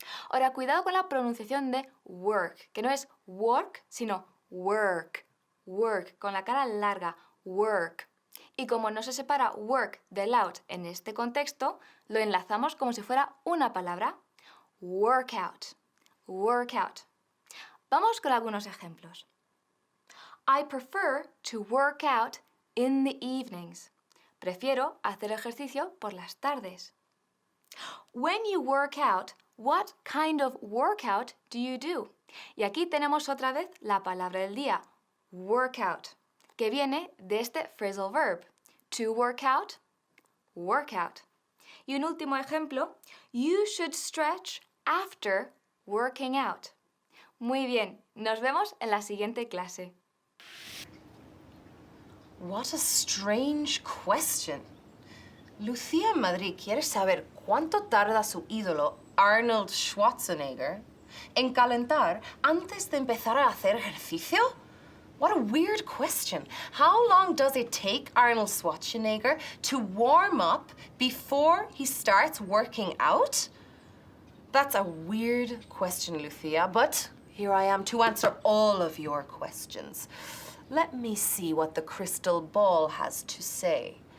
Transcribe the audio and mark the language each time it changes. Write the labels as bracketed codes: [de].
[es] Ahora, cuidado con la pronunciación de work, que no es work, sino work. Work, con la cara larga, work. Y como no se separa work de loud en este contexto, lo enlazamos como si fuera una palabra. Workout. Workout. Vamos con algunos ejemplos. [en] I prefer to work out in the evenings. [es] Prefiero hacer ejercicio por las tardes. [en] When you work out, what kind of workout do you do? [es] Y aquí tenemos otra vez la palabra del día, workout, que viene de este phrasal verb. [en] To work out, workout. [es] Y un último ejemplo, [en] you should stretch after working out. [es] Muy bien, nos vemos en la siguiente clase. [en] What a strange question. [es] Lucía en Madrid quiere saber cuánto tarda su ídolo Arnold Schwarzenegger en calentar antes de empezar a hacer ejercicio? [en] What a weird question. How long does it take Arnold Schwarzenegger to warm up before he starts working out? That's a weird question, Lucia, but here I am to answer all of your questions. Let me see what the crystal ball has to say.